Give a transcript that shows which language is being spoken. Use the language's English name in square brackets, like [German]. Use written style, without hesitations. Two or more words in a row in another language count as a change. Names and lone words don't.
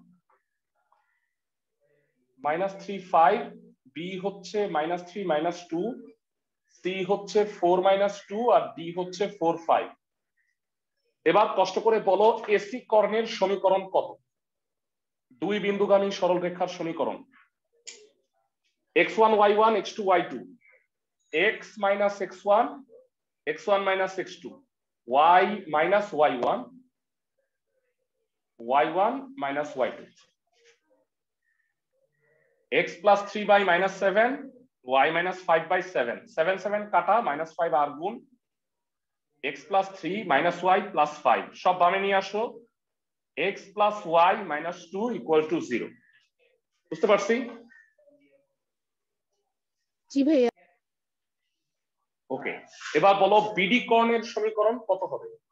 [Bangla] -3 5, বি হচ্ছে -3 -2, সি হচ্ছে 4 -2 আর ডি হচ্ছে 4 5। এবার কষ্ট করে বলো এসি কর্ণের সমীকরণ কত? দুই বিন্দুগামী সরলরেখার সমীকরণ x1 y1 x2 y2, x - x1 x1 - x2, y - y1 y1 - y2, x + 3/-7, y - 5/7, 7 7 কাটা, -5 আর গুণ, x + 3 - y + 5 সব বামে নিয়ে আসো, x + y - 2 = 0। বুঝতে পারছি? জি ভাইয়া। ওকে, এবার বলো বিডি কর্ণের সমীকরণ কত হবে?